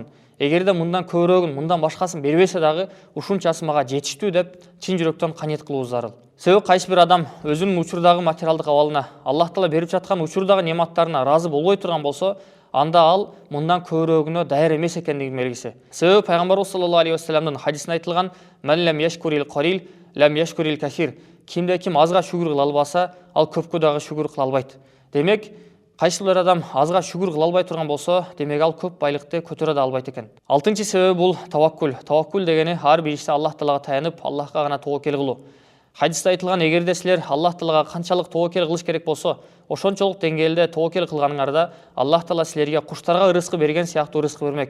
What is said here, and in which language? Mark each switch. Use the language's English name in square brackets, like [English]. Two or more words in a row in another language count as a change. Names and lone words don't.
[Kyrgyz] Эгерде мындан көбүрөөгүн, мындан башкасын бербесе дагы ушунчасы мага жетиштүү деп чын жүрөктөн каниет кылуубуз зарыл. Себеби кайсы бир адам өзүнүн учурдагы материалдык абалына, Аллах Таала берип жаткан учурдагы нематтарына ыраазы болбой турган болсо, анда ал мындан көбүрөөгүнө даяр эмес экендигинин белгиси. Себеби пайгамбарыбыз [Arabic] صلى الله عليه وسلم [Kyrgyz] хадисинде айтылган: [Arabic] "من لم يشكر القليل لم يشكر الكثير". [Kyrgyz] Кимде ким азга шүгүр кыла албаса, ал көпкө дагы шүгүр кыла албайт. Демек, кайсы бир адам азга шүгүр кыла албай турган болсо, демек ал көп байлыкты көтөрө да албайт экен. 6-чы себеби бул таваккул. Таваккул дегени ар бир иште Аллах Таалага таянып, Аллахка гана тобокел кылуу. Хадисте айтылган: "Эгерде силер Аллах Таалага канчалык тобокел кылыш керек болсо, ошончолук деңгээлде тобокел кылганыңарда Аллах Таала силерге куштарга ырыскы берген сыяктуу ырыскы бермек.